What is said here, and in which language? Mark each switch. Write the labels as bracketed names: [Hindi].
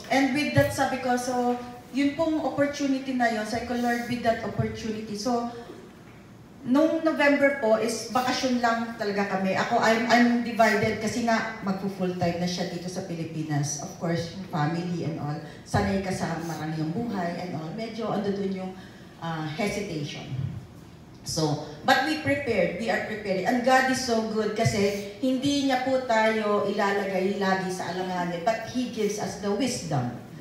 [English] And with that, [Filipino] sabi ko, so yun pong opportunity na yun, sabi ko, Lord, [English] with that opportunity. [Filipino] So, nung November po is bakasyon lang talaga kami. Ako, [English] I'm divided [Filipino] kasi nga magpo-full time na siya dito sa Pilipinas. [English] Of course, yung family and all. [Filipino] Sanay ka sa marami yung buhay and all. Medyo doon yung hesitation. [English] So, but we are prepared. And God is so good [Filipino] kasi hindi niya po tayo ilalagay lagi sa alanganin, [English] but He gives us the wisdom.